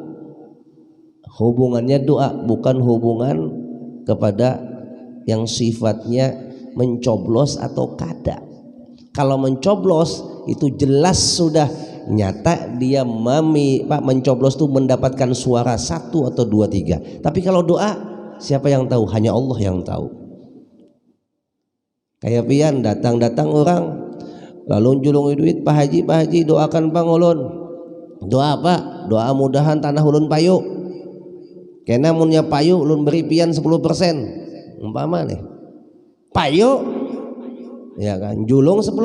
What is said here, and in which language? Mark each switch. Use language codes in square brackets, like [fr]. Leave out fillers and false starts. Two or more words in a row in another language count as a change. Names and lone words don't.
[id] Hubungannya doa bukan hubungan kepada yang sifatnya mencoblos atau kada. Kalau mencoblos itu jelas sudah nyata dia mencoblos itu mendapatkan suara 1 atau 2, 3. Tapi kalau doa siapa yang tahu? Hanya Allah yang tahu. [bjn] Kayak pian datang orang lalu julungi duit Pak Haji doakan Bang ulun. Doa apa? Doa mudahan tanah ulun payu. Kena munnya payu ulun beri pian 10%. Umpama nih. Payu ya kan julung 10%.